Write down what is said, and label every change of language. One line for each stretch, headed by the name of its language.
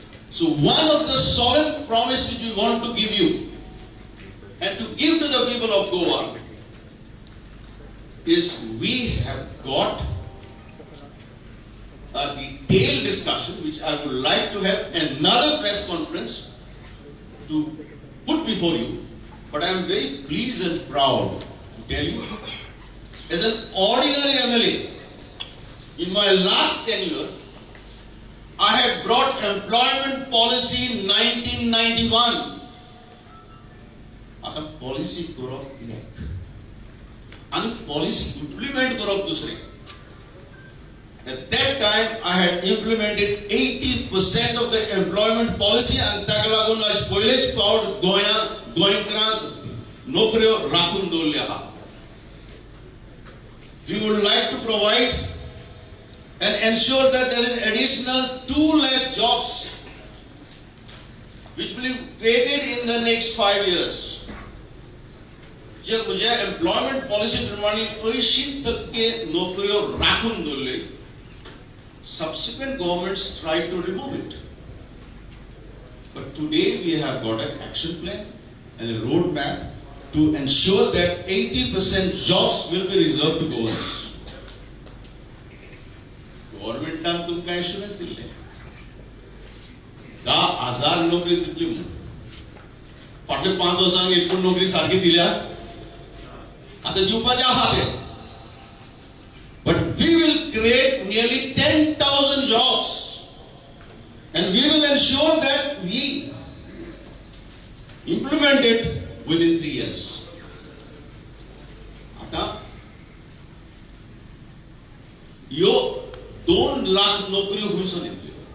English: So one of the solemn promise which we want to give you and to give to the people of Goa is we have got a detailed discussion which I would like to have another press conference to put before you. But I am very pleased and proud to tell you, as an ordinary MLA, in my last tenure, I had brought employment policy in 1991.
Konkani: आता policy करप एक आणि policy implement करप दुसरे.
English: At that time, I had implemented 80% of the employment policy and
Konkani: ताका लागून आज पयलेच फावट गोंयकारांक नोकऱ्यो राखून दवरल्या आहा.
English: We would like to provide and ensure that there is additional 2 lakh jobs which will be created in the next 5 years.
Konkani: जे म्हज्या employment policy प्रमाणे 80% नोकऱ्यो राखून दवरले.
English: Subsequent governments tried to remove it. But today we have got an action plan and a roadmap to ensure that 80% jobs will be reserved to Goans.
Konkani: Government तुमकां एश्युरन्स दिल्ले 10,000 नोकरी दितली म्हणून फाटले 5 वर्सांक एकूण नोकरी सारकी दिल्या आता दिवपाचे आहा ते.
English: But we will create nearly 10,000 jobs and we will ensure that we implement it within 3 years.
Konkani: आता यो 2 लाख नोकरी हुयसून येतल्यो.